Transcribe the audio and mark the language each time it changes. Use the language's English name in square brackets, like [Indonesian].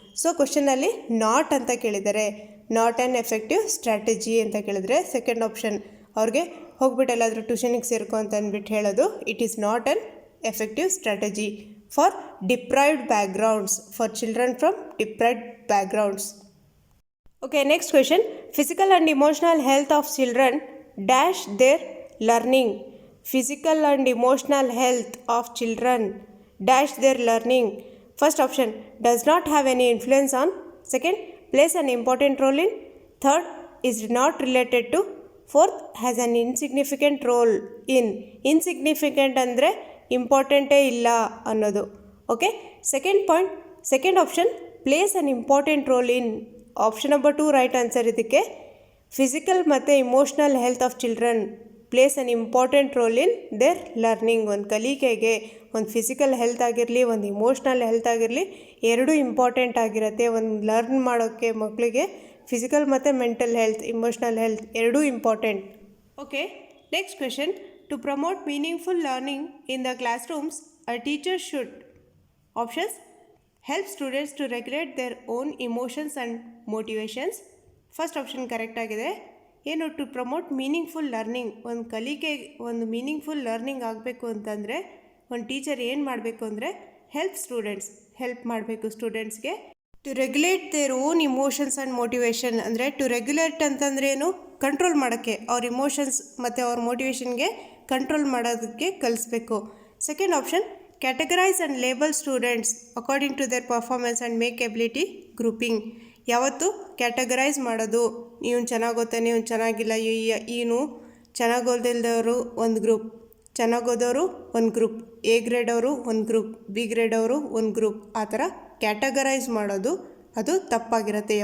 [Kannada] So ಕ್ವಶನಲ್ಲಿ not ಅಂತ ಕೇಳಿದ್ದಾರೆ, [English] not an effective strategy [Kannada] ಅಂತ ಕೇಳಿದರೆ ಸೆಕೆಂಡ್ ಆಪ್ಷನ್ ಅವ್ರಿಗೆ ಹೋಗ್ಬಿಟ್ಟು ಎಲ್ಲಾದರೂ ಟ್ಯೂಷನಿಗೆ ಸೇರ್ಕೊ ಅಂತ ಅಂದ್ಬಿಟ್ಟು ಹೇಳೋದು. [English] It is not an effective strategy for deprived backgrounds, for children from deprived backgrounds. Okay, next question. Physical and emotional health of children dash their learning. Physical and emotional health of children dash their learning. First option, does not have any influence on. Second, plays an important role in. Third, is not related to. Fourth, has an insignificant role in. [Kannada] Insignificant ಅಂದರೆ ಇಂಪಾರ್ಟೆಂಟೇ ಇಲ್ಲ ಅನ್ನೋದು. [English] Okay, second point, second option plays an important role in. Option number 2 right answer. ಇದಕ್ಕೆ physical ಮತ್ತು emotional health of children plays an important role in their learning. [Kannada] ಒಂದು ಕಲಿಕೆಗೆ ಒಂದು physical health ಆಗಿರಲಿ, ಒಂದು ಇಮೋಷ್ನಲ್ ಹೆಲ್ತ್ ಆಗಿರಲಿ, ಎರಡೂ ಇಂಪಾರ್ಟೆಂಟ್ ಆಗಿರುತ್ತೆ. ಒಂದು ಲರ್ನ್ ಮಾಡೋಕ್ಕೆ ಮಕ್ಕಳಿಗೆ ಫಿಸಿಕಲ್ ಮತ್ತು ಮೆಂಟಲ್ ಹೆಲ್ತ್, ಇಮೋಷ್ನಲ್ ಹೆಲ್ತ್ ಎರಡೂ important. [English] Okay, next question. To promote meaningful learning in the classrooms a teacher should. Options, help students to regulate their own emotions and motivations. First option correct [Kannada] ಆಗಿದೆ. ಏನು? [English] To promote meaningful learning. [Kannada] ಒಂದು ಕಲಿಕೆ, ಒಂದು meaningful learning ಆಗಬೇಕು ಅಂತಂದರೆ ಒಂದು teacher ಏನು ಮಾಡಬೇಕು ಅಂದರೆ ಹೆಲ್ಪ್ ಮಾಡಬೇಕು ಸ್ಟೂಡೆಂಟ್ಸ್ಗೆ. [English] to regulate their own emotions and motivation ಅಂದರೆ to regulate [Kannada] ಅಂತಂದರೆ ಏನು? ಕಂಟ್ರೋಲ್ ಮಾಡೋಕ್ಕೆ, ಅವ್ರ ಇಮೋಷನ್ಸ್ ಮತ್ತು ಅವ್ರ ಮೋಟಿವೇಶನ್ಗೆ ಕಂಟ್ರೋಲ್ ಮಾಡೋದಕ್ಕೆ ಕಲಿಸ್ಬೇಕು. [English] Second option, categorize and label students according to their performance and make ability grouping. [Kannada] ಯಾವತ್ತು ಕ್ಯಾಟಗರೈಸ್ ಮಾಡೋದು, ಇವನು ಚೆನ್ನಾಗಿ ಓದ್ತಾನೆ, ಇವನು ಚೆನ್ನಾಗಿಲ್ಲ, ಇವನು ಚೆನ್ನಾಗಿ ಓದಿಲ್ದವರು ಒಂದು ಗ್ರೂಪ್, ಚೆನ್ನಾಗಿ ಓದೋರು ಒಂದು ಗ್ರೂಪ್, ಎ ಗ್ರೇಡ್ ಅವರು ಒಂದು ಗ್ರೂಪ್, ಬಿ ಗ್ರೇಡ್ ಅವರು ಒಂದು ಗ್ರೂಪ್, ಆ ಥರ ಕ್ಯಾಟಗರೈಸ್ ಮಾಡೋದು ಅದು ತಪ್ಪಾಗಿರುತ್ತೆ.